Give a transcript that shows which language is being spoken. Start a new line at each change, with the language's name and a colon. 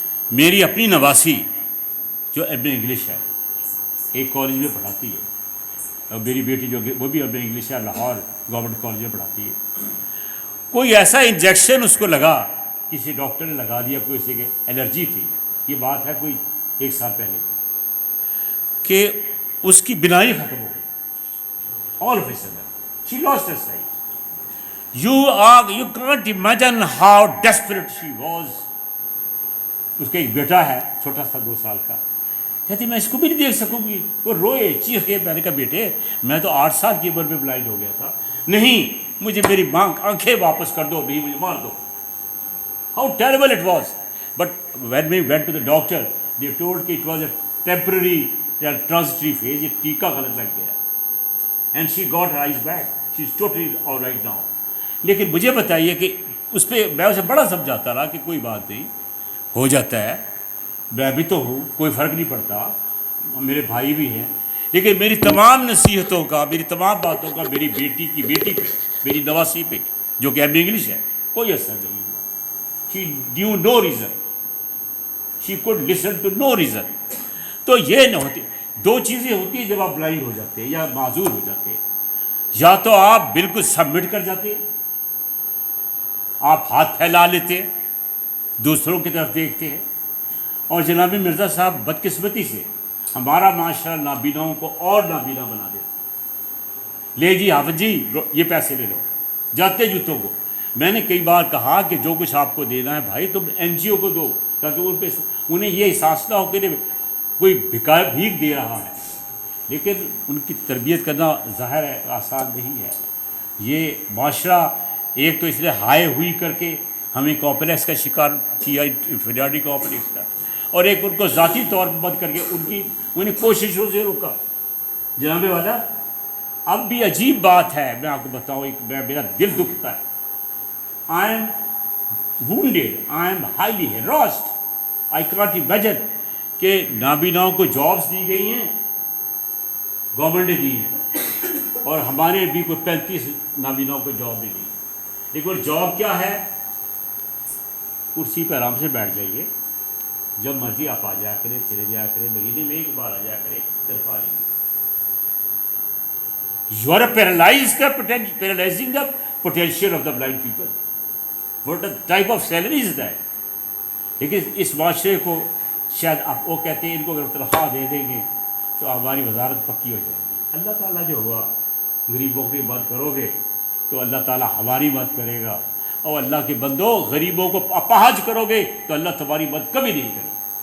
Urdu: میری اپنی نواسی جو ایم اے انگلش ہے, ایک کالج میں پڑھاتی ہے, اور میری بیٹی جو وہ بھی ایم اے انگلش ہے, لاہور گورنمنٹ کالج میں پڑھاتی ہے. کوئی ایسا انجیکشن اس کو لگا, کسی ڈاکٹر نے لگا دیا, کوئی کسی کے الرجی تھی. یہ بات ہے کوئی 1 سال پہلے, کہ اس کی بینائی ختم ہو گئی.
English: All of a sudden she lost her sight. You can't imagine how desperate she was.
Urdu: اس کا ایک بیٹا ہے چھوٹا سا 2 سال کا, کہتی میں اس کو بھی نہیں دیکھ سکوں گی. وہ روئے چیخے. میں نے کہا بیٹے میں تو 8 سال کی عمر میں بلائنڈ ہو گیا تھا. نہیں, مجھے میری آنکھیں واپس کر دو, نہیں مجھے مار دو.
English: How terrible it was. But when we went to the doctor, they told that it was a temporary transitory phase.
Urdu: یہ ٹیکہ غلط لگ گیا.
English: And she got her eyes back. She's totally all right now.
Urdu: لیکن مجھے بتائیے کہ اس پہ میں اسے بڑا سمجھاتا رہا کہ کوئی بات نہیں, ہو جاتا ہے, میں بھی تو ہوں, کوئی فرق نہیں پڑتا, میرے بھائی بھی ہیں. لیکن میری تمام نصیحتوں کا, میری تمام باتوں کا میری بیٹی کی بیٹی پہ, میری نواسی پہ جو کہ ایم اے انگلش ہے, کوئی اثر نہیں ہوا.
English: She knew no reason. She could listen to no reason.
Urdu: تو یہ نہ ہوتی. 2 چیزیں ہوتی ہیں جب آپ بلائنڈ ہو جاتے ہیں یا معذور ہو جاتے ہیں. یا تو آپ بالکل سبمٹ کر جاتے ہیں, آپ ہاتھ پھیلا لیتے ہیں, دوسروں کی طرف دیکھتے ہیں. اور جناب مرزا صاحب بدقسمتی سے ہمارا معاشرہ نابیناؤں کو اور نابینا بنا دیتا. لے جی حافظ جی یہ پیسے لے لو, جاتے جوتوں کو. میں نے کئی بار کہا کہ جو کچھ آپ کو دینا ہے بھائی تم این جی او کو دو, تاکہ انہیں یہ احساس نہ ہو کہ کوئی بھیک دے رہا ہے. لیکن ان کی تربیت کرنا ظاہر ہے آسان نہیں ہے. یہ معاشرہ ایک تو اس لیے ہائے ہوئی کر کے ہمیں کمپلیکس کا شکار کیا, انفیریٹی کمپلیکس کا, اور ایک ان کو ذاتی طور پر بند کر کے انہیں کوششوں سے روکا. جناب والا اب بھی عجیب بات ہے, میں آپ کو بتاؤں, میرا دل دکھتا ہے.
English: I am wounded, I am highly harassed. I can't imagine
Urdu: کہ نابیناؤں کو جابس دی گئی ہیں, گورنمنٹ نے دی ہیں, اور ہمارے بھی کوئی 35 نابیناؤں کو جاب دی گئی. لیکن جاب کیا ہے, کرسی پہ آرام سے بیٹھ جائیے, جب مرضی آپ آ جایا کریں, چلے جایا کریں, مہینے میں 1 بار آ جایا کریں, تنخواہ نہیں.
English: You are paralyzing the potential of the blind people. What type of salary is that?
Urdu: لیکن اس معاشرے کو شاید آپ وہ کہتے ہیں ان کو اگر تنخواہ دے دیں گے تو ہماری وزارت پکی ہو جائے گی. اللہ تعالیٰ جو ہوا غریبوں کی مدد کرو گے تو اللہ تعالیٰ ہماری مدد کرے گا، اور اللہ کے بندو غریبوں کو اپاہج کرو گے تو اللہ تمہاری مدد کبھی نہیں کرے گا،